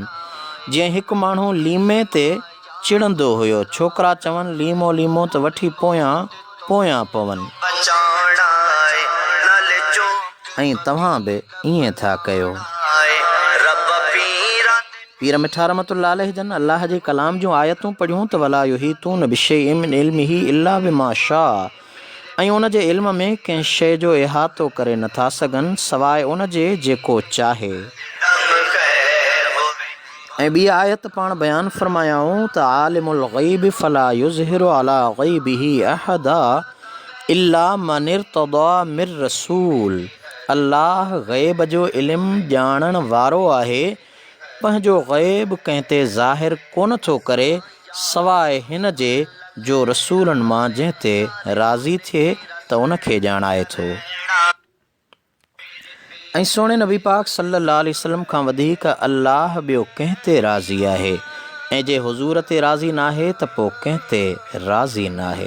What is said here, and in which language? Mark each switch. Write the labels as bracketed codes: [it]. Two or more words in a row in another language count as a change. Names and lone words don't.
[sd] जीअं हिकु माण्हू लीमे ते चिड़ंदो हुयो, छोकिरा चवनि लीमो लीमो त वठी पोयां पोयां पवनि, ऐं तव्हां बि ईअं था कयो। पीर मिठा [ar] رحمة الله عليه [sd] जन अल्लाह जे कलाम जूं आयतूं पढ़ियूं त [ar] ولا يحيطون بشيء من علمه إلا بما شاء, [sd] ऐं उन जे इल्म में कंहिं शइ जो इहातो करे नथा सघनि सवाइ उन जे जेको चाहे। ऐं ॿी आयत पाण बयानु फरमायाऊं त [ar] عالم الغيب فلا يظهر على غيبه أحدا إلا من ارتضى من رسول. [sd] अल्लाह ग़ैब जो इल्मु ॼाणण वारो आहे, पंहिंजो ग़ैब कंहिं ते ज़ाहिर कोन थो करे सवाइ हिन जे जो रसूलनि मां जंहिं ते राज़ी थिए त उनखे ॼाणाए थो। ऐं सोणे नबी पाक [ar] صلى الله عليه وسلم [sd] खां वधीक अल्लाह ॿियो कंहिं ते राज़ी आहे, ऐं जे हुज़ूर ते राज़ी न आहे त पोइ कंहिं ते राज़ी न आहे।